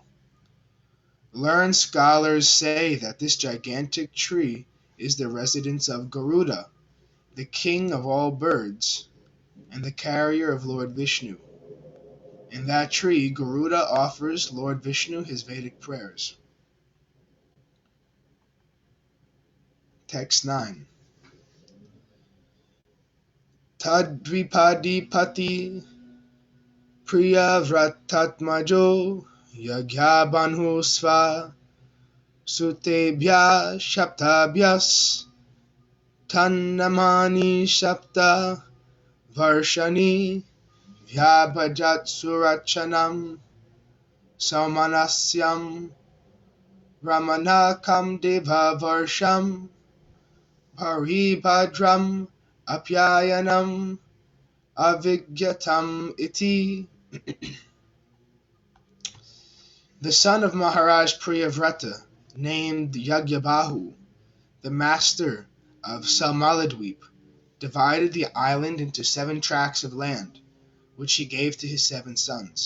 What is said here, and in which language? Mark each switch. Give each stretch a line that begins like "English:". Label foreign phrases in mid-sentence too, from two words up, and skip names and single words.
English: Learned scholars say that this gigantic tree is the residence of Garuda, the king of all birds, and the carrier of Lord Vishnu. In that tree, Garuda offers Lord Vishnu his Vedic prayers. Text 9.
Sanskrit: Tadvipadipati priyavratatmajo yagyabhanhu sva sutebhya shaptabhyas tannamani shapta varshani vyabhajat surachanam samanasyam ramanakam deva varsham paribhadram apyayanam avigyatam iti.
English: The son of Maharaj Priyavrata, named Yagyabahu, the master of Salmaladweep, divided the island into 7 tracts of land, which he gave to his 7 sons.